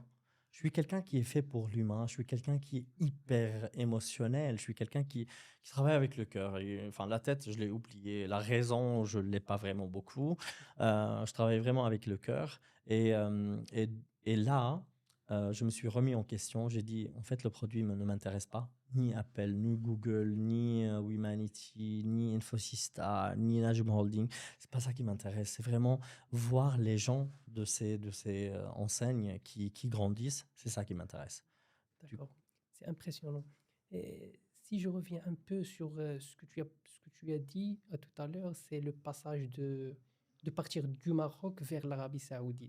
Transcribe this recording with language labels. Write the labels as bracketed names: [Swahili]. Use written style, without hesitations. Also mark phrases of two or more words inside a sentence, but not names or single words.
[French] Je suis quelqu'un qui est fait pour l'humain, je suis quelqu'un qui est hyper émotionnel, je suis quelqu'un qui travaille avec le cœur. Enfin, la tête, je l'ai oublié, la raison, je ne l'ai pas vraiment beaucoup. Je travaille vraiment avec le cœur. Et là, je me suis remis en question. J'ai dit, en fait, le produit ne m'intéresse pas. Ni Apple, ni Google, ni Humanity, ni Infosys, ni Najm Holding. C'est pas ça qui m'intéresse. C'est vraiment voir les gens de ces enseignes qui grandissent. C'est ça qui m'intéresse. Du- D'accord, c'est impressionnant. Et si je reviens un peu sur ce que tu as dit tout à l'heure, c'est le passage de partir du Maroc vers l'Arabie Saoudite.